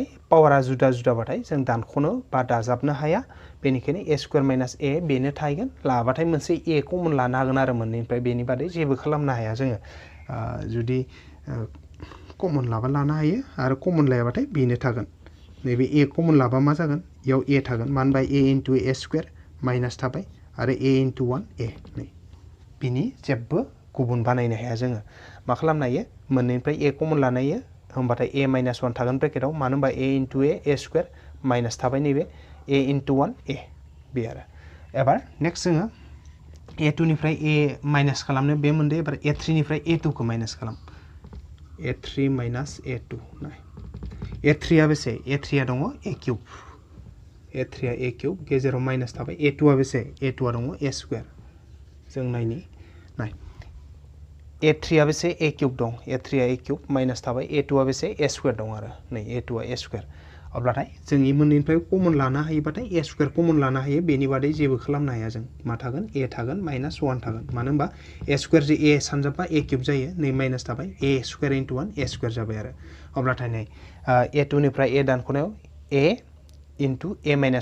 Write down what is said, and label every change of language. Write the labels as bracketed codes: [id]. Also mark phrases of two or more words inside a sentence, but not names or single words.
[brx] पावारा जुदा जुदाबाथाय जों दानख'नो बा दाजाबनो हाया बेनिखायनो a स्क्वायर माइनास a बेनो थाहैगोन लाबाथाय मोनसे a कमन लानो हागोन आरो मोननैनिफ्राय बेनि बादै जेबो खालामनो हाया जोङो जुदि कमन लाबा लानो हायो आरो कमन लायाबाथाय बेनो थागोन नैबे a कमन लाबा मा जागोन इयाव a थागोन मानो होनबा [en] a into a square [brx] माइनास थाबाय आरो a into 1 a नै बिनि जेबो गुबुन बानायनो हाया जोङो मा खालामनो हायो मोननैनिफ्राय a कमन लानो हायो होमबाथाय a माइनास 1 थागोन ब्रेकेटाव मानो होनबा [en] a into a square [brx] माइनास थाबाय नैबे a into 1 a बे आरो एबार नेक्स्ट जोङो a2 निफ्राय a माइनास खालामनो बे मोनदो एबार a3 निफ्राय a2 खौ माइनास खालाम a3 माइनास a2 नाय a3 आ बेसे a3 आ दङ a क्यूब a3 आ a क्यूब गेजेराव माइनास थाबाय a2 आ बेसे a2 आ दङ a स्क्वायर जों नायनि नाय a3 आ बेसे a क्यूब दं a3 आ a क्यूब माइनास थाबाय a2 आ बेसे a स्क्वायर दं आरो नै a2 आ a स्क्वायर अब्लाथाय जों इ मोननैनिफ्राय कमन लानो हायोबाथाय a स्क्वायर कमन लानो हायो बेनि बादै जेबो खालामनो हाया जों मा थागोन a थागोन माइनास 1 थागोन मानो होनबा a स्क्वायर जो a सानजाबा a क्यूब जायो नै माइनास थाबाय a स्क्वायर इनटु 1 a स्क्वायर जाबाय आरो अब्लाथाय नै a2 निफ्राय a दानख'नायाव a इनटु a माइनास